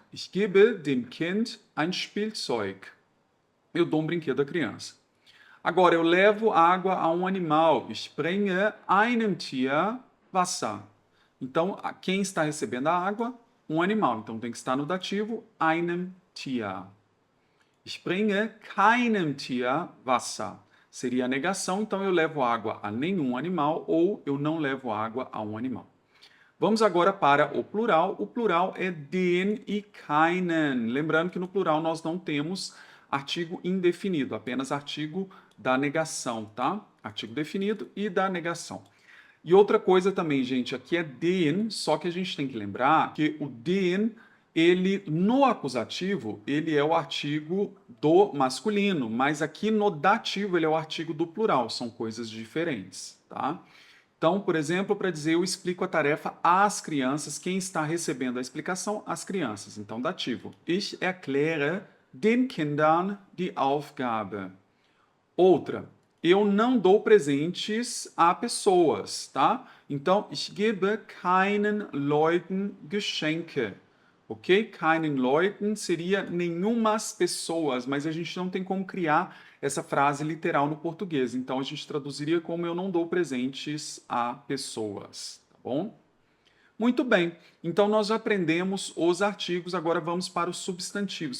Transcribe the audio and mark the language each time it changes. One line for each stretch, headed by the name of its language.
German: Ich gebe dem Kind ein Spielzeug.
Portuguese: Eu dou um brinquedo à criança. Agora, eu levo água a um animal.
German: Ich bringe einem Tier Wasser.
Portuguese: Então, quem está recebendo a água? Um animal. Então, tem que estar no dativo
German: einem Tier. Ich bringe keinem Tier Wasser.
Portuguese: Seria a negação, então eu levo água a nenhum animal ou eu não levo água a um animal. Vamos agora para o plural. O plural é den e keinen. Lembrando que no plural nós não temos artigo indefinido, apenas artigo da negação, tá? Artigo definido e da negação. E outra coisa também, gente, aqui é den, só que a gente tem que lembrar que o den, ele no acusativo, ele é o artigo do masculino, mas aqui no dativo ele é o artigo do plural, são coisas diferentes, tá? Então, por exemplo, para dizer eu explico a tarefa às crianças, quem está recebendo a explicação? As crianças. Então, dativo.
German: Ich erkläre den Kindern die Aufgabe.
Portuguese: Outra, eu não dou presentes a pessoas, tá?
German: Então, ich gebe keinen Leuten Geschenke. Ok? Keinen Leuten
Portuguese: seria nenhumas pessoas, mas a gente não tem como criar essa frase literal no português. Então, a gente traduziria como eu não dou presentes a pessoas, tá bom? Muito bem, então nós já aprendemos os artigos, agora vamos para os substantivos.